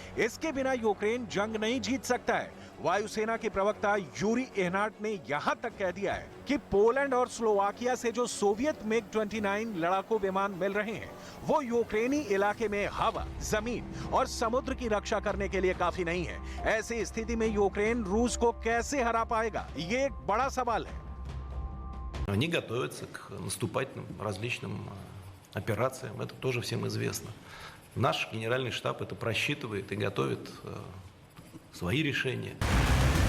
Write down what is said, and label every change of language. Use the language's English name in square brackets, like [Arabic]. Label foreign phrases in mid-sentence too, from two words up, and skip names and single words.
[Hindi] इसके बिना यूक्रेन जंग नहीं जीत सकता है। वायुसेना के प्रवक्ता यूरी एहनाट ने यहां तक कह दिया है कि पोलैंड और स्लोवाकिया से जो सोवियत मिग 29 लड़ाकू विमान मिल रहे हैं वो यूक्रेनी इलाके में हवा, जमीन और समुद्र की रक्षा करने के लिए काफी नहीं है। ऐसी स्थिति में यूक्रेन रूस को कैसे हरा पाएगा, ये एक बड़ा सवाल है। [Russian] Они готовятся к наступательным различным операциям, это тоже всем известно. Наш генеральный штаб это просчитывает и готовит свои решения.